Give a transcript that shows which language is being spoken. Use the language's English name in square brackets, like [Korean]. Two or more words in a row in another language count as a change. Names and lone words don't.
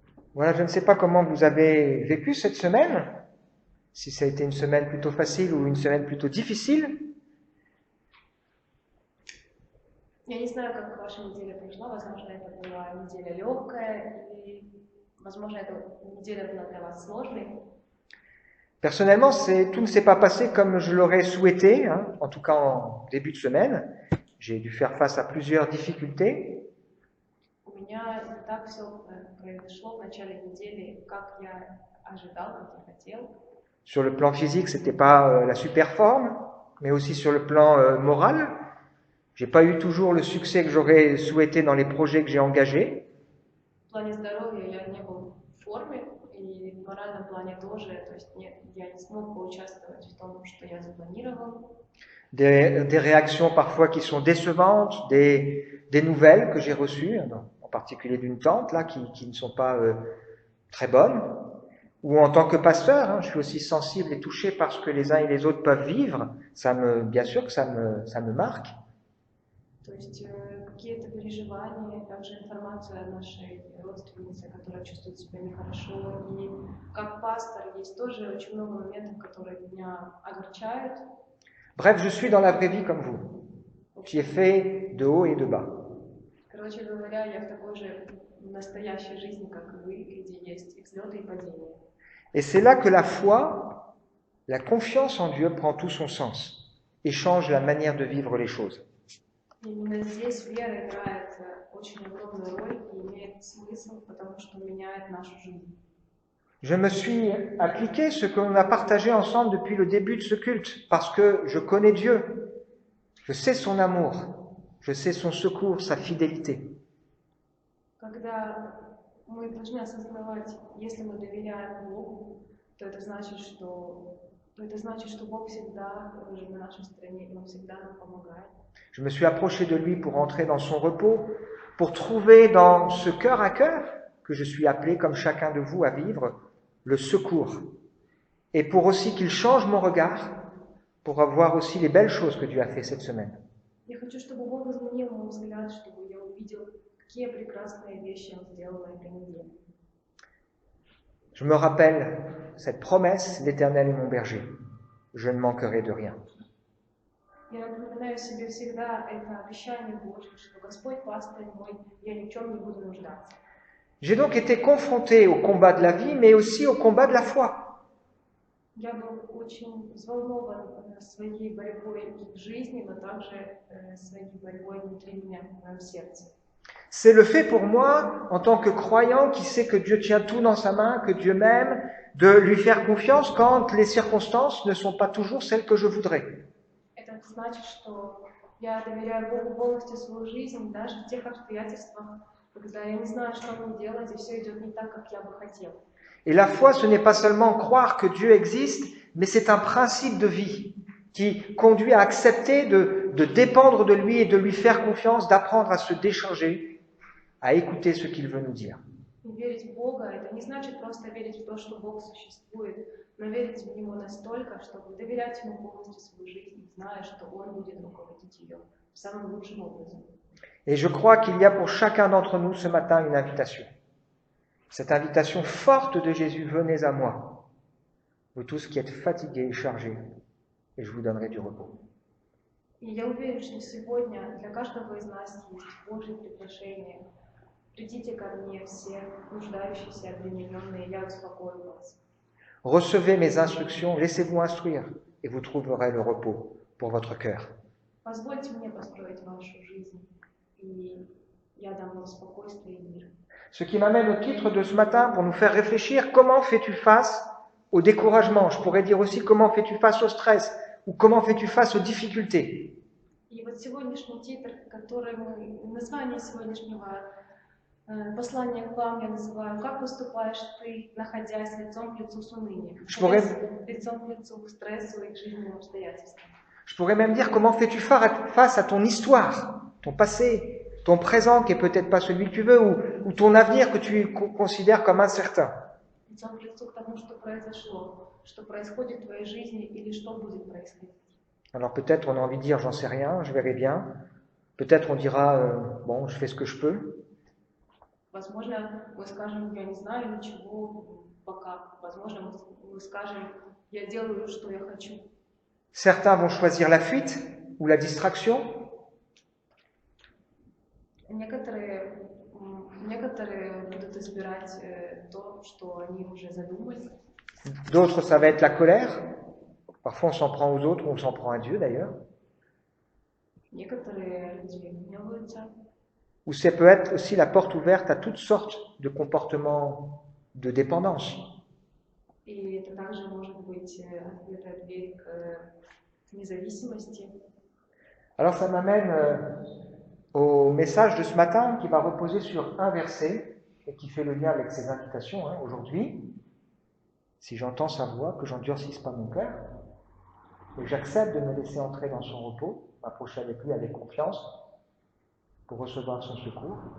[French] Voilà, je ne sais pas comment vous avez vécu cette semaine, si ça a été une semaine plutôt facile ou une semaine plutôt difficile. [Russian] Я не знаю, как ваша неделя прошла. Возможно, это была неделя легкая, или, возможно, эта неделя была для вас сложной. [French] Personnellement, tout ne s'est pas passé comme je l'aurais souhaité, hein, en tout cas en début de semaine. J'ai dû faire face à plusieurs difficultés. [Russian] У меня не так все произошло в начале недели, как я ожидал, как я хотел. [French] Sur le plan physique, c'était pas la super forme, mais aussi sur le plan moral. J'ai pas eu toujours le succès que j'aurais souhaité dans les projets que j'ai engagés. [Russian] В плане здоровья я не был в форме, и в моральном плане тоже, то есть я не смог поучаствовать в том, что я запланировал. [French] Des réactions parfois qui sont décevantes, des nouvelles que j'ai reçues, en particulier d'une tante là, qui ne sont pas très bonnes. Ou en tant que pasteur, hein, je suis aussi sensible et touché par ce que les uns et les autres peuvent vivre. Bien sûr que ça me marque. [Russian] То есть какие-то переживания, также информация о нашей родственнице, которая чувствует себя нехорошо. И как пастор есть тоже очень много моментов, которые меня огорчают. [French] Bref, je suis dans la vraie vie comme vous, qui est fait de haut et de bas. [Russian] Короче говоря, я в такой же настоящей жизни, как и вы, где есть и взлеты, и падения. [French] Et c'est là que la foi, la confiance en Dieu prend tout son sens et change la manière de vivre les choses. [Russian] Именно здесь вера играет очень огромную роль и имеет смысл, потому что меняет нашу жизнь. [French] Je me suis appliqué ce que l'on a partagé ensemble depuis le début de ce culte, parce que je connais Dieu, je sais son amour, je sais son secours, sa fidélité. [Russian] Когда мы должны осознавать, если мы доверяем Богу, то это значит, что Бог всегда на нашей стороне, и Он всегда нам помогает. [French] Je me suis approché de lui pour entrer dans son repos, pour trouver dans ce cœur à cœur que je suis appelé, comme chacun de vous, à vivre, le secours. Et pour aussi qu'il change mon regard, pour avoir aussi les belles choses que Dieu a fait cette semaine. [Russian] Я хочу, чтобы Бог изменил мой взгляд, чтобы я увидел, какие прекрасные вещи Он сделал на этой неделе. [French] Je me rappelle cette promesse, l'Éternel est mon berger, je ne manquerai de rien. [Russian] Я напоминаю себе всегда это обещание Божье, что Господь пастырь мой, я ни в чем не буду нуждаться. [French] J'ai donc été confronté au combat de la vie, mais aussi au combat de la foi. [Russian] Я был очень взволнован своей борьбой в жизни, но также своей борьбой внутри меня, в моем сердце. [French] C'est le fait pour moi, en tant que croyant qui sait que Dieu tient tout dans sa main, que Dieu m'aime, de lui faire confiance quand les circonstances ne sont pas toujours celles que je voudrais. [Russian] Это значит, что я доверяю Богу полностью свою жизнь, даже в тех обстоятельствах, когда я не знаю, что мне делать, и все идет не так, как я бы хотел. [French] Et la foi, ce n'est pas seulement croire que Dieu existe, mais c'est un principe de vie qui conduit à accepter de dépendre de lui et de lui faire confiance, d'apprendre à se décharger, à écouter ce qu'il veut nous dire. [Russian] И верить в Бога, это не значит просто верить в то, что Бог существует, но верить в Него настолько, чтобы доверять Ему полностью свою жизнь, зная, что Он будет руководить ее самым лучшим образом. [French] Et je crois qu'il y a pour chacun d'entre nous ce matin une invitation. Cette invitation forte de Jésus, venez à moi, vous tous qui êtes fatigués et chargés, et je vous donnerai du repos. [Russian] И я уверен, что сегодня для каждого из нас есть Божье приглашение. Придите ко мне все нуждающиеся, обремененные, я успокою вас. [French] Recevez mes instructions, laissez-vous instruire, et vous trouverez le repos pour votre cœur. [Russian] Позвольте мне построить вашу жизнь, и я дам вам спокойствие и мир. [French] Ce qui m'amène au titre de ce matin pour nous faire réfléchir, comment fais-tu face au découragement? Je pourrais dire aussi comment fais-tu face au stress ou comment fais-tu face aux difficultés. [Russian] И вот сегодняшний титр, который название сегодняшнего послания к вам я называю «Как поступаешь ты, находясь лицом к лицу с унынием?» Лицом к лицу к стрессу и к жизненным обстоятельствам. [French] Je pourrais même dire comment fais-tu face à ton histoire, ton passé, ton présent qui est peut-être pas celui que tu veux, ou ton avenir que tu considères comme incertain. [Russian] Лицом к лицу к тому, что произошло, что происходит в твоей жизни или что будет происходить. [French] Alors peut-être on a envie de dire j'en sais rien, je verrai bien. Peut-être on dira bon, je fais ce que je peux. [Russian] Возможно, мы скажем, я не знаю ничего пока. Возможно, мы скажем, я делаю, что я хочу. [French] Certains vont choisir la fuite ou la distraction. [Russian] Некоторые будут избирать то, что они уже задумали. [French] D'autres, ça va être la colère. Parfois, on s'en prend aux autres ou on s'en prend à Dieu d'ailleurs. [Russian] Некоторые люди гневаются. [French] Ou ça peut être aussi la porte ouverte à toutes sortes de comportements de dépendance. [Russian] И это также может быть открытая дверь к независимости. [French] Alors ça m'amène au message de ce matin qui va reposer sur un verset et qui fait le lien avec ces invitations aujourd'hui. Si j'entends sa voix, que j'endurcisse pas mon cœur, et j'accepte de me laisser entrer dans son repos, m'approcher avec lui avec confiance pour recevoir son secours.